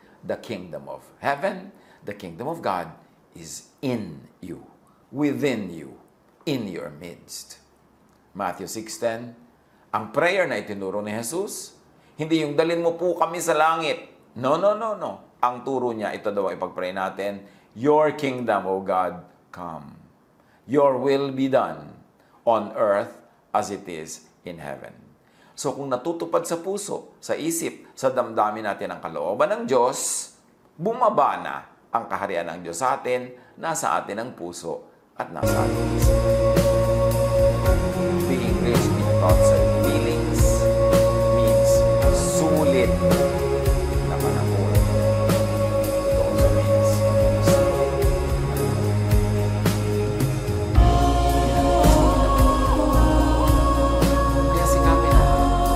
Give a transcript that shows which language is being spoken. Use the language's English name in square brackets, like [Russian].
[English] The kingdom of heaven, the kingdom of God is in you, within you, in your midst. [Filipino] Matthew 6:10, ang prayer na itinuro ni Jesus, hindi yung dalin mo po kami sa langit. No. Ang turo niya, ito daw ay pag-pray natin, [English] your kingdom, O God, come. Your will be done on earth as it is in heaven. [Filipino] So kung natutupad sa puso, sa isip, sa damdamin natin ang kalooban ng Diyos, bumaba na ang kaharian ng Diyos sa atin, nasa atin ang puso at nasa ating isip. [English] Being rich in thoughts and feelings means [Filipino] sulit na panahon. [English] It also means [Filipino] kaya sikapin natin.